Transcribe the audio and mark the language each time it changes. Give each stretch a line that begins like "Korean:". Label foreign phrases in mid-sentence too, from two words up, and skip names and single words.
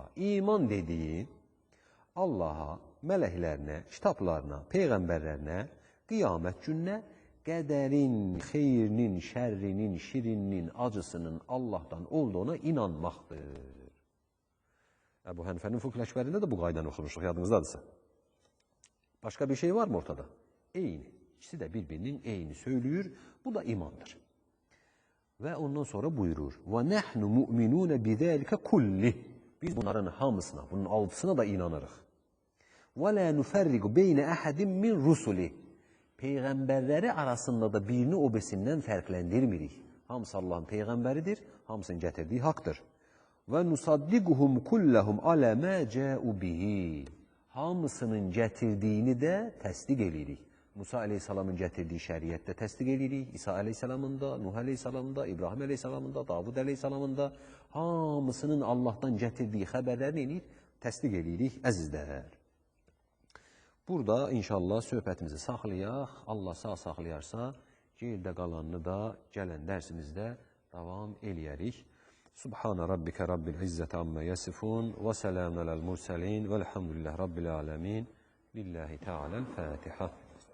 Azerbaijani: İman dediyin Allaha, mələklərinə, kitablarına, peyğəmbərlərinə, qiyamət gününə qədərin, xeyrinin, şərrinin, şirinin, acısının Allahdan olduğuna inanmaqdır. Əbu Hənifənin Fıqh Əkbərində də bu qaydanı oxumuşduq, yadınızdadırsa. Başqa bir şey var mı ortada? Eyni. İkisi də bir-birinin eyni söylüyor. Bu da imandır. Və ondan sonra buyurur.
Arabic: وَنَحْنُ مُؤْمِنُونَ بِذَٰلِكَ كُلِّهِ
Azerbaijani: Biz bunların hamısına, bunun altısına da inanırıq.
Arabic: وَلَا نُفَرِّقُ بَيْنَ أَحَدٍ مِنْ رُسُلِهِ
Azerbaijani: Peyğəmbərləri arasında da birini o birisindən fərqləndirmirik. Hamısı Allahın peyğəmbəridir, hamısının gətirdiyi haqdır.
Arabic: ونصدقهم كلهم على ما جاءوا به.
Azerbaijani: Hamısının gətirdiyini də təsdiq edirik. Musa əleyhissalamın gətirdiyi şəriətdə təsdiq edirik. İsa əleyhissalamın da, Nuh əleyhissalamın da, İbrahim əleyhissalamın da, Davud əleyhissalamın da hamısının Allahdan gətirdiyi xəbərlərini təsdiq edirik, əzizlər. Burada inşallah söhbətimizi saxlayaq. Allah sağ saxlayarsa, gerdə qalanını da gələn dərsimizdə davam eləyərik.
Arabic: سبحان ربك رب العزة عما يصفون وسلام على المرسلين والحمد لله رب العالمين. لله تعالى الفاتحة.